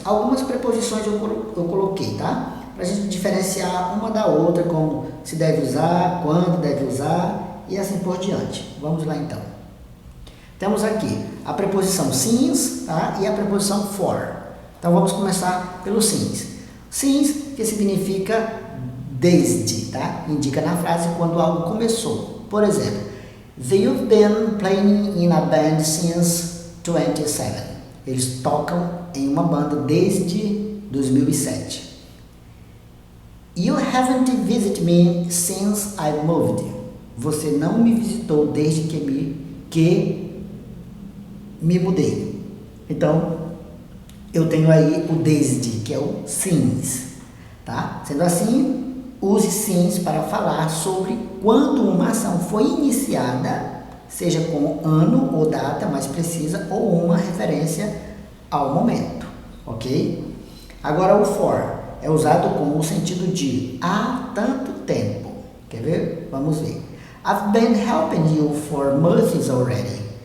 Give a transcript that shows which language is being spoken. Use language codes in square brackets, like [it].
[pt] Algumas preposições eu coloquei, tá? Para a gente diferenciar uma da outra, como se deve usar, quando deve usar e assim por diante. Vamos lá então. Temos aqui a preposição since, tá? E a preposição for. Então vamos começar pelo since. Since, que significa desde, tá? Indica na frase quando algo começou. Por exemplo, [en] they've been playing in a band since 27. [pt] Eles tocam em uma banda desde 2007. [en] You haven't visited me since I moved. [pt] Você não me visitou desde que me mudei. Então, eu tenho aí o desde, que é o since, tá? Sendo assim, use since para falar sobre quando uma ação foi iniciada, seja com ano ou data mais precisa ou uma referência ao momento, ok? Agora o for é usado com o sentido de há tanto tempo. Quer ver? Vamos ver. [en] I've been helping you for months already.